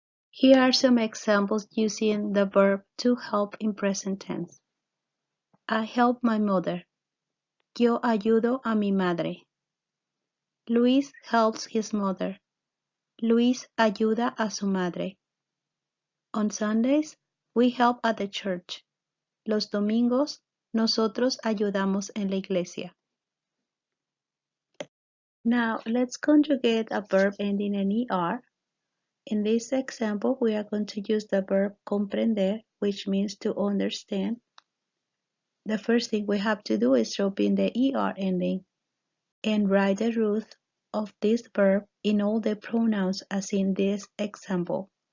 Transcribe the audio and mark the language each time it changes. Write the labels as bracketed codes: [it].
[en] Here are some examples using the verb to help in present tense. [es] I help my mother. Yo ayudo a mi madre. Luis helps his mother. Luis ayuda a su madre. [en] On Sundays, we help at the church. [es] Los domingos, nosotros ayudamos en la iglesia. [en] Now, let's conjugate a verb ending in ER. In this example, we are going to use the verb comprender, which means to understand. The first thing we have to do is drop in the ER ending and write the root of this verb in all the pronouns as in this example.